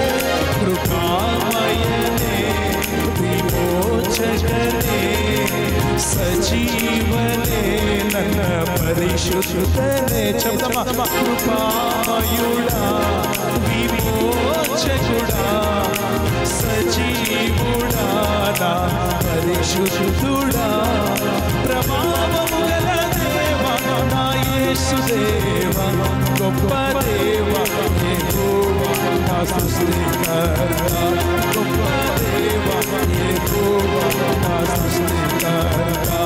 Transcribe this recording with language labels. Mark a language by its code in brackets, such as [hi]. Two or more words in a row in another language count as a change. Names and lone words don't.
[kn] ಕೃಪಾಮಯನೇ ವಿಮೋಚಕನೇ ಸಜೀವನೇ ನನ್ನ ಪರಿಶುದ್ಧನೇ. [te] కృపామయుడ విమోచకుడ సజీవుడ పరిశుద్ధుడ ప్రభావముగల దేవ నా యేసు దేవ గొప్ప దేవ యెహోవా నా సృష్టికర్త. గొప్ప దేవ యెహోవా నా సృష్టికర్త.